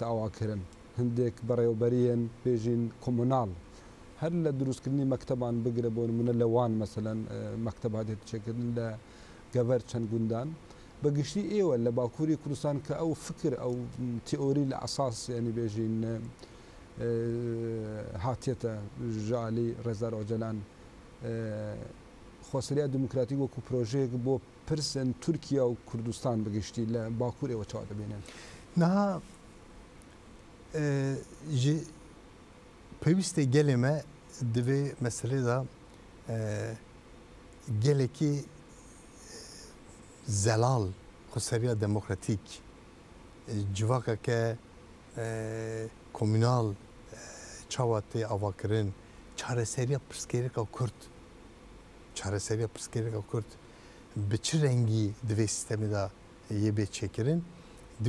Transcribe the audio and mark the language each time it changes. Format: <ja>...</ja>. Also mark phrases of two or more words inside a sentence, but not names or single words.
<ckb>ئاواکردن هەندێک بەڕێوەبەریەن بێژین کۆمۆناڵ هەر لە دروستکردنی مەکتەبان بگرە بۆ نمونە لە وان مەسەلەن مەکتەبات دێت چێکردن لە گەڤەر چەند گوندان بەگشتی ئێوە لە باکووری کوردستان کە ئەو فکر ئەو تیۆری لە ئەساس ینی بێژین هاتێتە ژالی ڕێزار ئۆجەلان خۆسەریا دیموکراتیک وەکو پرۆژەیەک بۆ پرسن تورکیا و کوردستان بەگشتی لە باکوورەوە چاوا دەبێنن</ckb> <ku>نەها پێویستە گەلێمە divê meselê da gelekî zelal xweseriya demokratîk civakeke komünal çawa tê avakirin çareseriya pirsgirêka Kurd çareseriya pirsgirêka Kurd bi çi rengî divê sistemê da yê bê çêkirin di</ku>